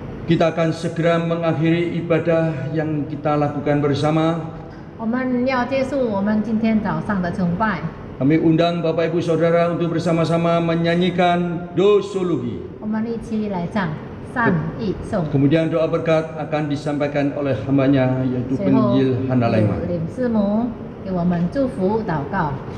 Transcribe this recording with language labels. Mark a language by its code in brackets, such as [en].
[id] Kita akan segera mengakhiri ibadah yang kita lakukan bersama. [zh] 我们要结束我们今天早上的崇拜。 [id] Kami undang Bapak Ibu Saudara untuk bersama-sama menyanyikan Doxology. [zh] 我们一起来唱善意颂。 [id] Kemudian doa berkat akan disampaikan oleh hambanya yaitu [zh] 随后 [id] penginjil Hana Laiman. [zh] 领师母给我们祝福祷告。